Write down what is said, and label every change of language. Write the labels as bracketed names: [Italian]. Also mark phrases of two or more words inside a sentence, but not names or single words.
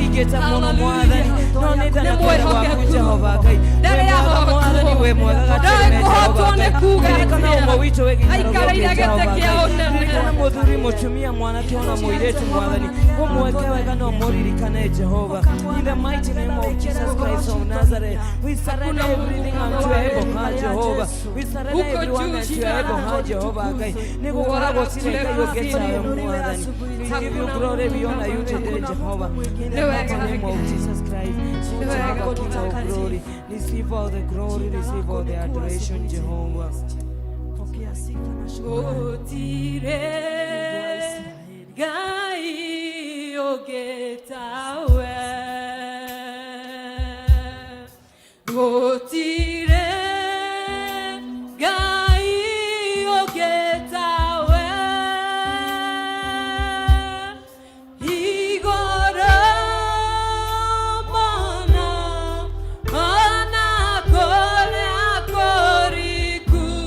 [Kikuyu] Nĩ mwĩhokeku, ndarĩ ahotwo, ndarĩ kũhotwo nĩ kuuga atĩa, aikarĩire gĩtĩ kĩa ũnene. Mũthuri mũtumia mwanake ona mũirĩtu mwathani ũmweke wega no mũririkane Jehova. [English] In the mighty name of Jesus Christ of Nazareth, we surrender everything unto your able hand, Jehovah. We surrender everyone unto your able hand, Jehovah. [Kikuyu] Nĩgũkoragwo cirĩ Ngai ũngĩtawe mwathani. [English] We give you glory, we honor you today, Jehovah. In the mighty name of Jesus Christ, Jehovah, King of glory, receive all the glory, receive all the adoration, Jehovah. [Kikuyu] Gũtirĩ Ngai ũngĩtawe, gũtirĩ Ngai ũngĩtawe, igũrũ mũno ona kũrĩa kũriku.